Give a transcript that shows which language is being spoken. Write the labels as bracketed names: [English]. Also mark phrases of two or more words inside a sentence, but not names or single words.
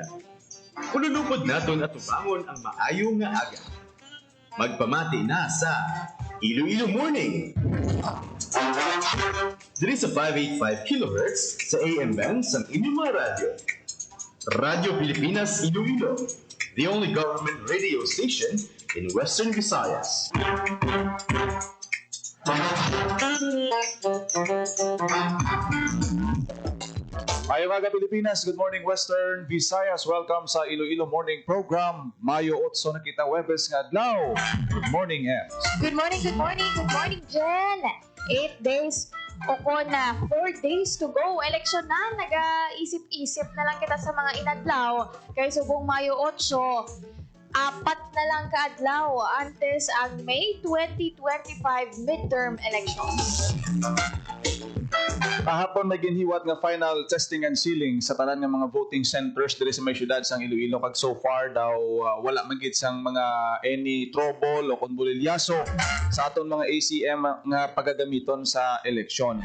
[Hiligaynon] Ululupod naton at tubangon ang maayo nga aga. Magpamati na sa Iloilo Morning. Diri sa 585 kHz sa [English] AM band [Hiligaynon] sa inyong mga radyo. Radyo Pilipinas Iloilo, [English] the only government radio station in Western Visayas. [Hiligaynon] Ayong aga Pilipinas, [English] good morning [Hiligaynon] Western Visayas. Welcome sa Iloilo Morning Program. Mayo 8 na kita Webes nga adlaw. [English] Good morning, Ems. Good morning, good morning, good morning, Jen. 8 days o na 4 days to go. [Hiligaynon] Eleksyon na, nag-isip-isip na lang kita sa mga inadlaw. Kaya subong Mayo 8, 4 na lang kaadlaw antes ang May 2025 [English] midterm elections. [Hiligaynon] Kahapon may ginhiwat nga [English] final testing and sealing [Hiligaynon] sa tanan nga mga [English] voting centers [Hiligaynon] diri sa may syudad sang Iloilo, kag so far daw wala man gid sang mga any trouble o konbulilyaso sa aton mga ACM nga pagagamiton sa eleksyon.